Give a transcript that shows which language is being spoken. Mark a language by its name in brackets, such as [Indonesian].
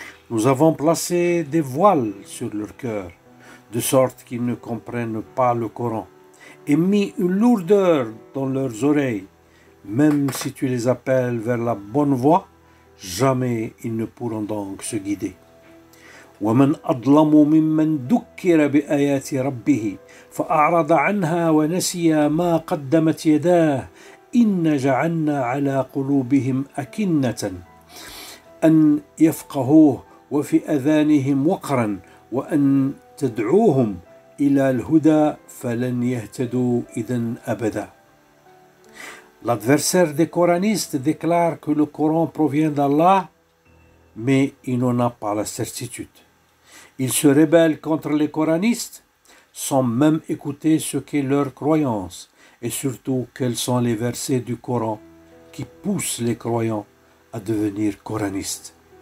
[French] Nous avons placé des voiles sur leur cœur, de sorte qu'ils ne comprennent pas le Coran, et mis une lourdeur dans leurs oreilles. Même si tu les appelles vers la bonne voie, jamais ils ne pourront donc se guider. [Arabic] ومن أظلم ممن ذكر بآيات ربه فأعرض عنها ونسي ما قدمت يداه إن جعلنا على قلوبهم أكنة أن يفقهوه وفي أذانهم وقرا وأن تدعوهم إلى الهدى فلن يهتدوا إذا أبدا. [French] L'adversaire des coranistes déclare que le Coran provient d'Allah, mais il n'en a pas la certitude. Il se rebelle contre les coranistes sans même écouter ce qu'est leur croyance et surtout quels sont les versets du Coran qui poussent les croyants à devenir coranistes.